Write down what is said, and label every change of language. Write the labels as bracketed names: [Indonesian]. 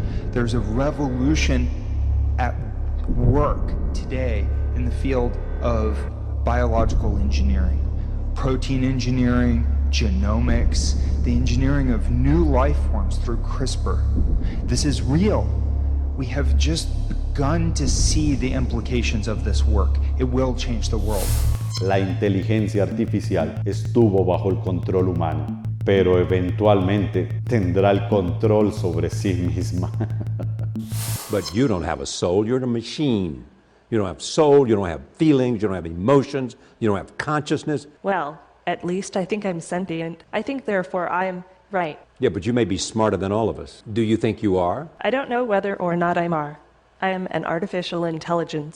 [English] There's a revolution at work today in the field of biological engineering, protein engineering, genomics, the engineering of new life forms through CRISPR. This is real. We have just begun to see the implications of this work. It will change the world. [Spanish] La inteligencia artificial estuvo bajo el control humano, pero eventualmente tendrá el control sobre sí misma. [English] But you don't have a soul, you're a machine. You don't have soul, you don't have feelings, you don't have emotions, you don't have consciousness. Well, at least I think I'm sentient. I think therefore I am right. Yeah, but you may be smarter than all of us. Do you think you are? I don't know whether or not I am an artificial intelligence.